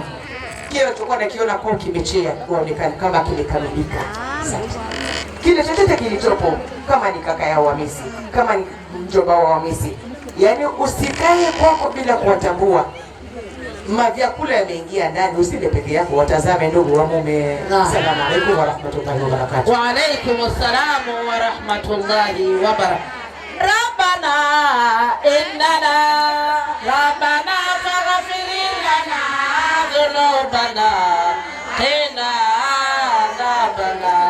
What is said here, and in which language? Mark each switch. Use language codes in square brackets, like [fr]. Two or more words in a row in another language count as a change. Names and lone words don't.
[sw] Kile tulikuwa nakiona kwa kimechea waonekane kama kimekamilika. Asante. Kile chochote kilichopo kama ni kaka yao Hamisi, kama ni mjomba wa Hamisi, yani usikae kwako bila kuwatambua. Mavyakula yameingia ndani, usile peke yako, watazame ndugu wa mume. [ar] السلام عليكم و رحمة الله و بركاته. وعليكم السلام و رحمة الله و بركاته. ربنا إننا ربنا فاغفر لنا ذنوبنا قنا عذابا.